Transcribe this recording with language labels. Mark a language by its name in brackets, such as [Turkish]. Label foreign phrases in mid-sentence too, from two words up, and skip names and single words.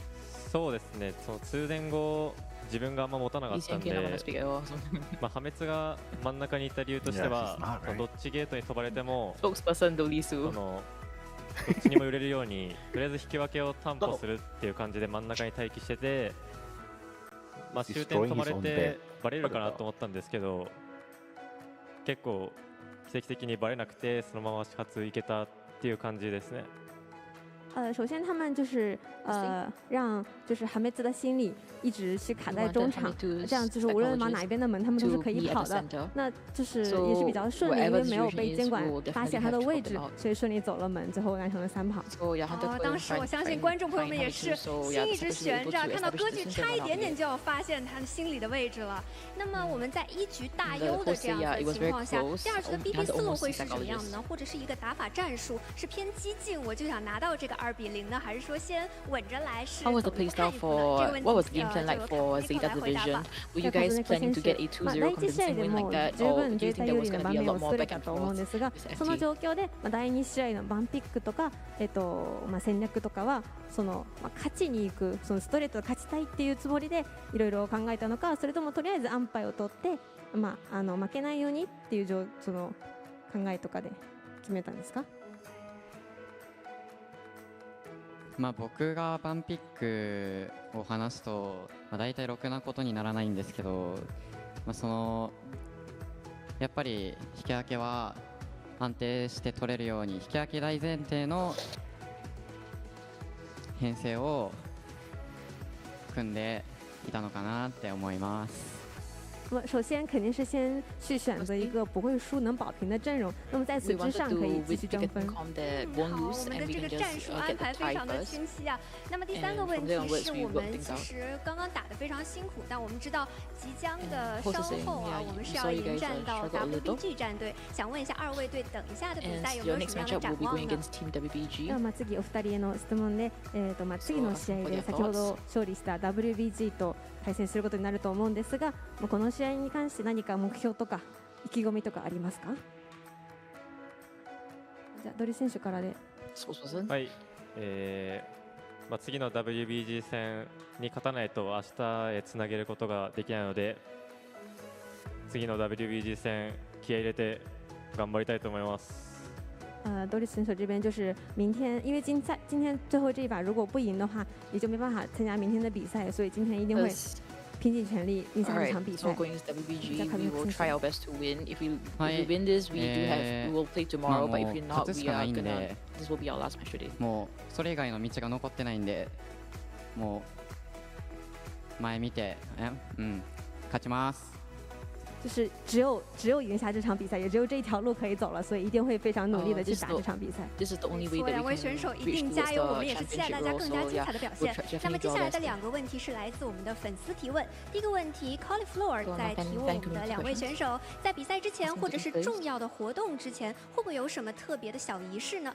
[Japanese] そうですね、その通電後自分があんま持たなかったんで、まあ破滅が真ん中にいた理由としては、どっちゲートに飛ばれても、どっちにも揺れるように、とりあえず引き分けを担保するっていう感じで真ん中に待機してて、まあ終点飛ばれてバレるかなと思ったんですけど、結構奇跡的にバレなくて、そのまま始発行けたっていう感じですね。 [Chinese] 首先他们就是让就是韩梅兹的心理一直是卡在中场，这样就是无论往哪一边的门，他们都是可以跑的。那就是也是比较顺利，因为没有被监管发现他的位置，所以顺利走了门，最后完成了3跑。当时我相信观众朋友们也是心一直悬着，看到歌剧差一点点就要发现他的心理的位置了。那么我们在一局大优的这样的情况下，第二局的 BP 思路会是什么样的呢？或者是一个打法战术是偏激进，我就想拿到这个2-0呢，还是说先稳着来？是 [English] How was the playstyle for what was the game plan like for Zeta division? Were you guys planning to get a 2-0 convincing win like that, or do you think there was going to be a lot more back and forth? [Japanese] その状況で第2試合のバンピックとか戦略とかはその勝ちに行くそのストレートで勝ちたいっていうつもりでいろいろ考えたのか、それともとりあえず安牌を取って負けないようにっていうその考えとかで決めたんですか？僕がバンピックを話すと、大体ろくなことにならないんですけど、そのやっぱり引き分けは安定して取れるように引き分け大前提の編成を組んでいたのかなって思います。 [Chinese] 首先肯定是先去选择一个不会输、能保平的阵容，那么在此之上可以继续争分。好，我们的这个战术安排非常的清晰啊。那么第3个问题是我们其实刚刚打得非常辛苦，但我们知道即将的稍后啊，我们是要迎战到 WBG 战队。想问一下2位队，等一下的比赛有没有什么样的展望呢？ [Japanese] では次お二人への質問で、次の試合で先ほど勝利した WBG と対戦することになると思うんですが、この試合に関して何か目標とか意気込みとかありますか？じゃあドリ選手からで。はい、次の WBG 戦に勝たないと明日へつなげることができないので、次の WBG 戦気合い入れて頑張りたいと思います。 [Chinese] 多利选手这边就是明天，因为今天最后这一把如果不赢的话，也就没办法参加明天的比赛，所以今天一定会拼尽全力赢下这场比赛。 [English] So going to WBG, we will try our best to win. If we win this, we will play tomorrow. But if we're not, we are gonna. This will be our last match today. [Japanese] もうそれ以外の道が残ってないんで、もう前見て、勝ちます。 [Chinese] 就是只有赢下这场比赛，也只有这一条路可以走了，所以一定会非常努力的去打这场比赛。 2位选手一定加油，我们也是期待大家更加精彩的表现。那么接下来的2个问题是来自我们的粉丝提问。第一个问题 ，Cauliflower 在提问我们的2位选手，在比赛之前或者是重要的活动之前，会不会有什么特别的小仪式呢？